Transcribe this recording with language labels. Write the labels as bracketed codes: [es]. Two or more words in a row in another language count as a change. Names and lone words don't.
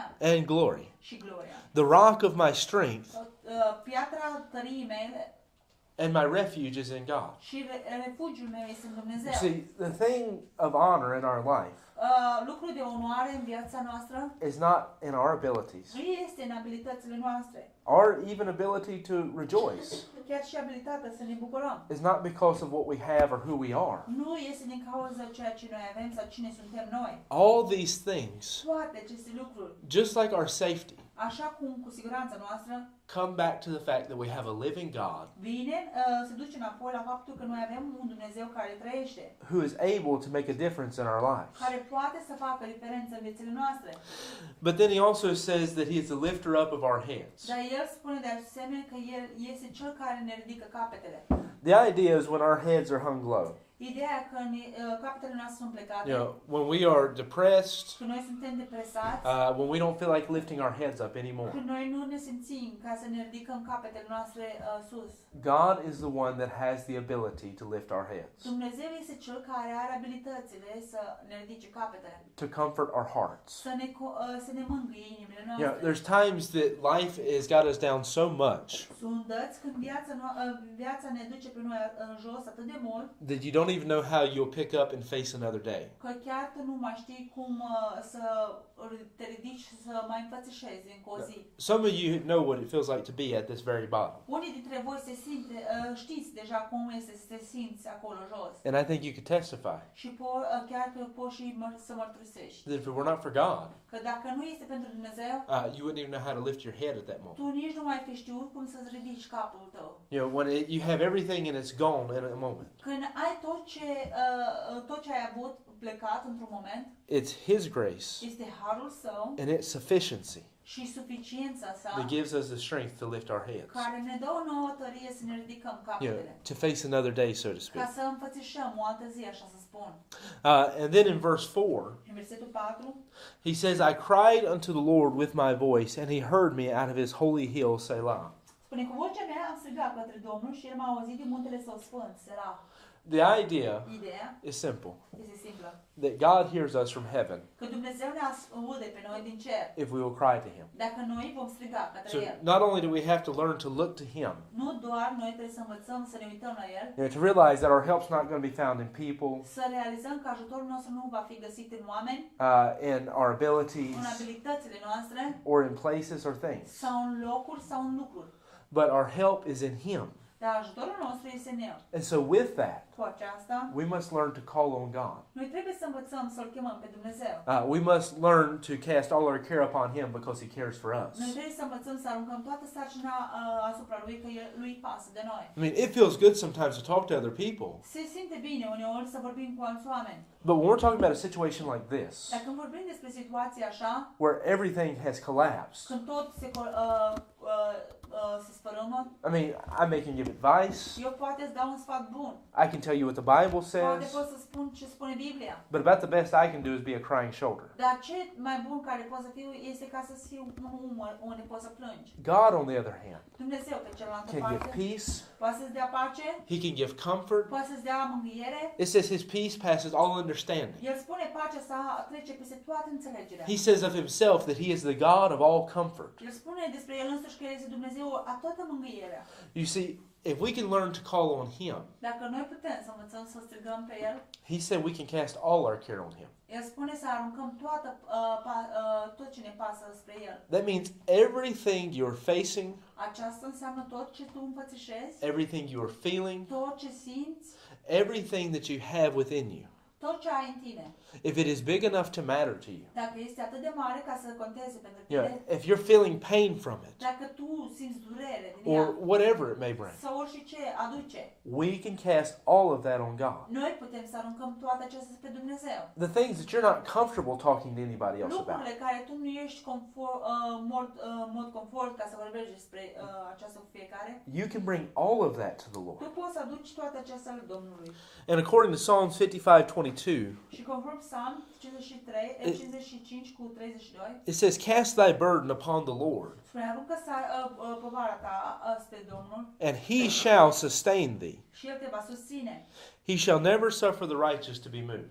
[en] and glory, [ro] și gloria. [en] the rock of my strength, [ro] Piatra tăriei mele [en] and my refuge is in God." [ro] și refugiul meu este în Dumnezeu. [en] See, the thing of honor in our life [ro] Lucrul de onoare în viața noastră [en] is not in our abilities, [ro] nu este în abilitățile noastre. [en] or even ability to rejoice [ro] Chiar și abilitatea să ne bucurăm. [en] is not because of what we have or who we are. [ro] Nu este din cauza ceea ce noi avem sau cine suntem noi. [en] All these things, [ro] Toate aceste lucruri, [en] just like our safety, [ro] așa cum cu siguranța noastră, [en] come back to the fact that we have a living God [ro] se duce înapoi la faptul că noi avem un Dumnezeu care trăiește, [en] who is able to make a difference in our lives. [ro] care poate să facă diferență în viețile noastre. [en] But then he also says that he is the lifter up of our heads. [ro] Dar El spune de asemenea că El este Cel care ne ridică capetele. [en] The idea is when our heads are hung low. [ro] Ideea că capetele noastre sunt plecate, [en] You know, when we are depressed, [ro] că noi suntem depresați, [en] when we don't feel like lifting our heads up anymore. [ro] că noi nu ne simțim ca să ne ridicăm capetele noastre sus. [en] God is the one that has the ability to lift our heads, [ro] Dumnezeu este Cel care are abilitățile să ne ridice capetele, [en] to comfort our hearts. [ro] să ne mângâie inimile [en] You know, [ro] noastre. [en] there's times that life has got us down so much [ro] Sunt dăți când viața ne duce pe noi în jos atât de mult, [en] that you don't even know how you'll pick up and face another day. [ro] că chiar tu nu mai știi cum să te ridici și să mai înfățișezi încă o zi. [en] Some of you know what it feels like to be at this very bottom, [ro] Unii dintre voi știți deja cum este să te simți acolo jos. [en] and I think you could testify [ro] Și chiar că poți și să mărturisești. [en] that if it were not for God, [ro] Că dacă nu este pentru Dumnezeu, [en] you wouldn't even know how to lift your head at that moment. [ro] tu nici nu mai fi știut cum să-ți ridici capul tău. [en] You know, when you have everything and it's gone in a moment. [ro] Când ai tot ce ai avut plecat într-un moment, [en] It's His grace [ro] este harul Său [en] and its sufficiency [ro] și suficiența sa [en] that gives us the strength to lift our heads. [ro] care ne dă o nouă tărie să ne ridicăm [en] You know, [ro] capetele. [en] to face another day, so to [ro] Ca [en] speak. [ro] să înfățișăm o altă zi, așa să spun. [en] And then in verse 4, [ro] În versetul 4, [en] he says, "I cried unto the Lord with my voice, and He heard me out of His holy hill, Selah." [ro] Spune, cu vocea mea am strigat către Domnul și El m-a auzit din muntele Său sfânt, Selah. [en] The idea [ro] Ideea [en] is simple. [ro] este simplă. [en] That God hears us from heaven [ro] Că Dumnezeu ne aude pe noi din cer. [en] if we will cry to Him. [ro] Dacă noi vom striga către [en] So [ro] El. [en] not only do we have to learn to look to Him, [ro] Nu doar noi trebuie să învățăm să ne uităm la El, [en] to realize that our help's not going to be found in people, [ro] să realizăm că ajutorul nostru nu va fi găsit în oameni, [en] in our abilities, [ro] în abilitățile noastre, [en] or in places or things. [ro] sau în locuri sau în lucruri. [en] But our help is in Him. [ro] Dar ajutorul nostru este în El. [en] And so with that, [ro] Cu aceasta, [en] we must learn to call on God. [ro] noi trebuie să învățăm să-L chemăm pe Dumnezeu. [en] We must learn to cast all our care upon Him because He cares for us. [ro] Noi trebuie să învățăm să aruncăm toată sarcina asupra Lui, că Lui pasă de noi. [en] I mean, it feels good sometimes to talk to other people. [ro] Se simte bine uneori să vorbim cu alți oameni. [en] But when we're talking about a situation like this, [ro] Dar când vorbim despre situații așa, [en] where everything has collapsed, [ro] când tot se sfărâmă, [en] I mean, I can give advice. [ro] eu poate îți dau un sfat bun. [en] I can tell you what the Bible [ro] Poate [en] says. [ro] pot să spun ce spune Biblia. [en] But about the best I can do is be a crying shoulder. [ro] Dar ce mai bun care pot să fiu este ca să fiu un umăr unde poți să plângi. [en] God, on the other hand, [ro] Dumnezeu pe cealaltă [en] can give [ro] parte [en] peace. [ro] poate să-ți dea pace, [en] He can give comfort. [ro] poate să-ți dea mângâiere. [en] It says His peace passes all understanding. [ro] El spune pacea sa trece peste toată înțelegerea. [en] He says of Himself that He is the God of all comfort. [ro] El spune despre El însuși că El este Dumnezeu a toată mângâierea. [en] You see, if we can learn to call on Him, [ro] Dacă noi putem să învățăm să strigăm pe El, [en] He said we can cast all our care on Him. [ro] El spune să aruncăm tot ce ne pasă spre El. [en] That means everything you're facing, [ro] Aceasta înseamnă tot ce tu împățișezi, [en] everything you are feeling, [ro] tot ce simți, [en] everything that you have within you. [ro] tot ce ai în tine. [en] If it is big enough to matter to you, [ro] Dacă este atât de mare ca să conteze pentru [en] you [ro] tine, [en] know, if you're feeling pain from it, [ro] dacă tu simți durere din [en] or [ro] ea, [en] whatever it may bring, [ro] sau orice aduce, [en] we can cast all of that on God. [ro] noi putem să aruncăm toate acestea spre Dumnezeu. [en] The things that you're not comfortable talking to anybody else about, [ro] Lucrurile care tu nu ești mod confort ca să vorbești despre aceasta cu fiecare, [en] you can bring all of that to the [ro] tu [en] Lord. [ro] poți să aduci toate acestea lui Domnului. [en] And according to Psalms 55:22, [ro] Și conform Psalm 55 cu 32, [en] it says, "Cast thy burden upon the Lord, [ro] spune aruncă povara ta spre Domnul [en] and He shall sustain thee. [ro] și El te va susține. [en] He shall never suffer the righteous to be moved."